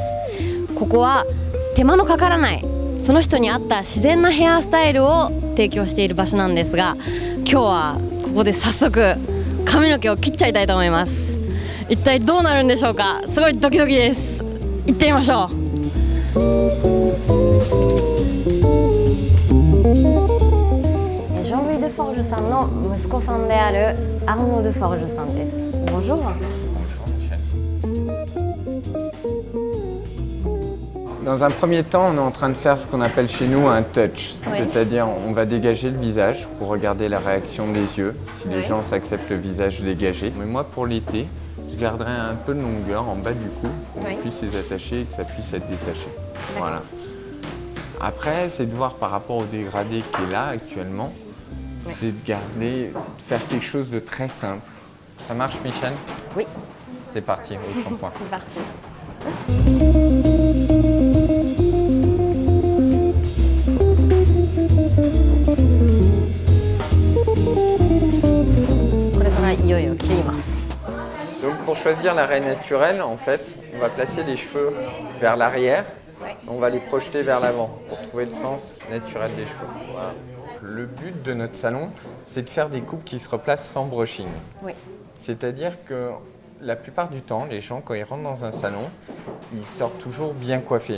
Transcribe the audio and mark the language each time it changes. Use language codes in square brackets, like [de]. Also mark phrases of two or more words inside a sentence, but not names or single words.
[ja] ここは手間のかからないその人に合った自然なヘアスタイルを提供している場所なんですが、今日はここで早速髪の毛を切っちゃいたいと思います。一体どうなるんでしょうか。すごいドキドキです。行ってみましょう。ジョン・ルイ・ドゥ・フォージュさんの息子さんであるアルノ・ドゥ・フォージュさんです。Bonjour. [fr] Dans un premier temps, on est en train de faire ce qu'on appelle chez nous un touch, Oui. C'est-à-dire on va dégager le visage pour regarder la réaction des yeux, si les gens s'acceptent le visage dégagé. Mais moi pour l'été, je garderai un peu de longueur en bas du cou pour qu'on puisse les attacher et que ça puisse être détaché. Voilà. Après, c'est de voir par rapport au dégradé qui est là actuellement, c'est de garder, de faire quelque chose de très simple. Ça marche, Michel? Oui. C'est parti, au shampoing. C'est parti. [ja] これからいよいよ切ります。 [fr] Donc pour choisir la raie naturelle, en fait, on va placer les cheveux vers l'arrière, on va les projeter vers l'avant pour trouver le sens naturel des cheveux. Voilà. Le but de notre salon, c'est de faire des coupes qui se replacent sans brushing. Oui. C'est-à-dire que la plupart du temps, les gens, quand ils rentrent dans un salon, ils sortent toujours bien coiffés.